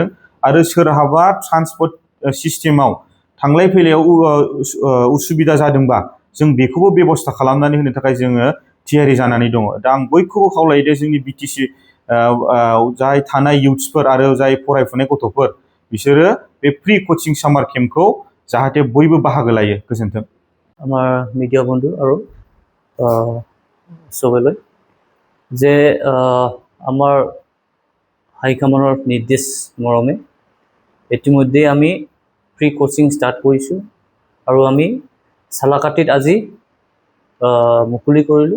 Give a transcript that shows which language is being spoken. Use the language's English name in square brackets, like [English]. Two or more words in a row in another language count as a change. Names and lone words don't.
[Bodo] आरो सोरहाबा [English] transport system [Bodo] थांलाय फैलायाव उसुबिदा जादोंबा जों बेखौबो बेब'स्था खालामनानै होनो थाखाय जोङो थियारि जानानै दङ। दा आं बयखौबो खावलायो जोंनि BTC जाय थानाय इयुथ्सफोर आरो जाय फरायफुनाय गथ'फोर बिसोरो बे [English] free coaching summer camp [Bodo] जाहाथे बयबो बाहागो लायो। गोजोन्थों। [Assamese] আমাৰ মিডিয়া বন্ধু আৰু চবেলৈ যে আমাৰ হাইকমাণ্ডৰ নিৰ্দেশ মৰমে ইতিমধ্যে আমি [English] free coaching start [Assamese] কৰিছোঁ আৰু আমি চালাকাটিত আজি মুকলি কৰিলোঁ।